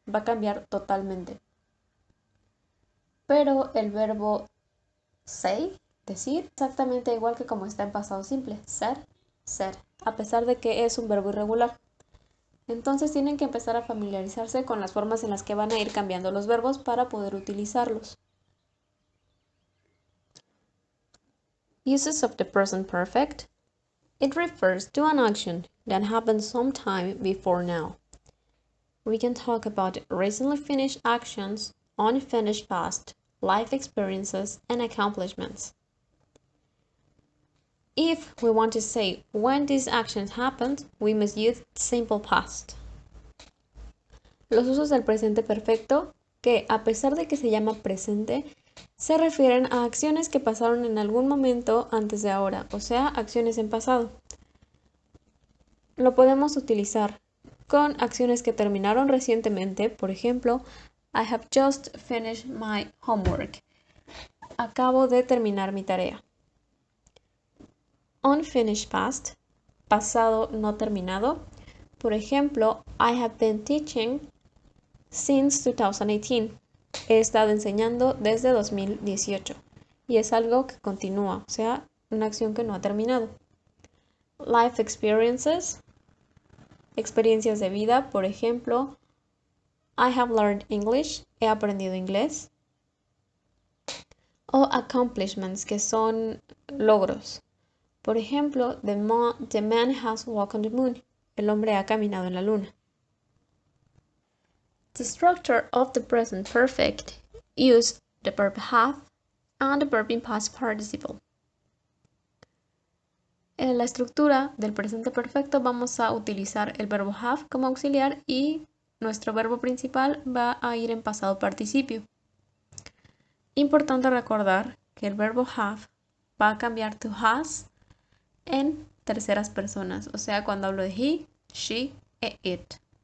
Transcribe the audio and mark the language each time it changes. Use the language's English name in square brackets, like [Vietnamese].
[Spanish] Va a cambiar totalmente. Pero el verbo say, decir, exactamente igual que como está en pasado simple. Ser, a pesar de que es un verbo irregular. Entonces tienen que empezar a familiarizarse con las formas en las que van a ir cambiando los verbos para poder utilizarlos. [English] Uses of the present perfect. It refers to an action that happened sometime before now. We can talk about recently finished actions, unfinished past, life experiences, and accomplishments. If we want to say when these actions happened, we must use simple past. [Spanish] Los usos del presente perfecto, que a pesar de que se llama presente, se refieren a acciones que pasaron en algún momento antes de ahora, o sea, acciones en pasado. Lo podemos utilizar con acciones que terminaron recientemente, por ejemplo, [English] I have just finished my homework. [Spanish] Acabo de terminar mi tarea. [English] Unfinished past, [Spanish] pasado no terminado. Por ejemplo, [English] I have been teaching since 2018. [Spanish] He estado enseñando desde 2018 y es algo que continúa, o sea, una acción que no ha terminado. [English] Life experiences, [Spanish] experiencias de vida, por ejemplo, [English] I have learned English, [Spanish] he aprendido inglés. O accomplishments, que son logros. Por ejemplo, [English] the man has walked on the moon, [Spanish] el hombre ha caminado en la luna. [English] The structure of the present perfect use the verb have and the verb in past participle. [Spanish] En la estructura del presente perfecto vamos a utilizar el verbo have como auxiliar y nuestro verbo principal va a ir en pasado participio. Importante recordar que el verbo have va a cambiar to has en terceras personas, o sea, cuando hablo de he, she e it.